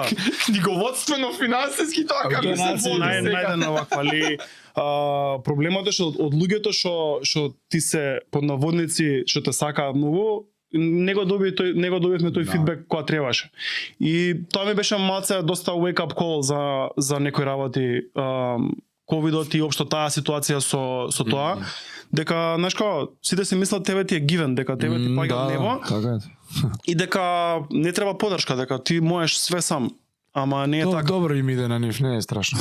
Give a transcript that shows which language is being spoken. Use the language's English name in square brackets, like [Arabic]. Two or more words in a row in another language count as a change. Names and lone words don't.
[Macedonian] книговодствено финансиски тоа како се Организација, води сега. Најден оваква али проблемот е што од луѓето што ти се под наводници што те сакаат многу, не го добивме тој Да. фидбек која требаше. И тоа ми беше малце доста [English] wake up call [Macedonian] за некои работи, ковидот и општо таа ситуација со тоа, дека знаеш како, сите си мислат тебе ти е гивен, дека тебе ти паѓа од небо Така е. и дека не треба поддршка, дека ти можеш све сам. Ама не е така. Добро им иде на нив, не е страшно.